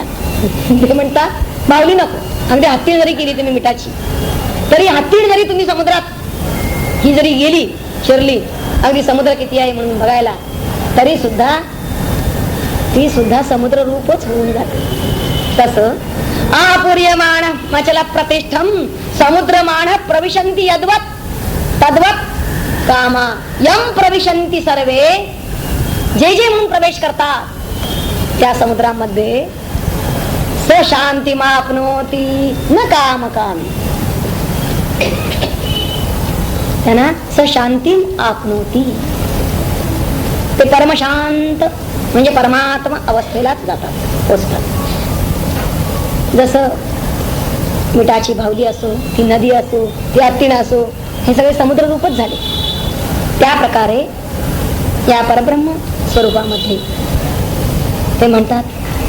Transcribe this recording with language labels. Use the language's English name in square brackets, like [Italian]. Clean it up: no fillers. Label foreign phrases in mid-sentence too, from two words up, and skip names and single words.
[Marathi] ते म्हणतात बावली नको, अगदी हत्तीने जरी केली तुम्ही मिठाची, तरी हत्तीने जरी तुम्ही समुद्रात ही जरी गेली शिरली, अगदी समुद्र किती आहे म्हणून बघायला, तरी सुद्धा ती सुद्धा समुद्र रूपच होऊन जाते. [Sanskrit] तसं आपूर्यमाण मचल प्रतिष्ठम समुद्रमाण प्रविशन्ति यद्वत् तद्वत् कामा यम प्रविशन्ति सर्वे. [Marathi] जे जे म्हणून प्रवेश करतात त्या समुद्रामध्ये [Sanskrit] स शांतिमाप्नोति न कामकामी. त्यांना स शांतिम आपनोति, [Marathi] ते परमशांत म्हणजे परमात्मा अवस्थेलाच जातात, पोचतात. जसं मिठाची बावली असो, ती नदी असो, ती हत्तीण असो, हे सगळे समुद्र रूपच झाले. त्या प्रकारे या परब्रह्म स्वरूपामध्ये ते म्हणतात.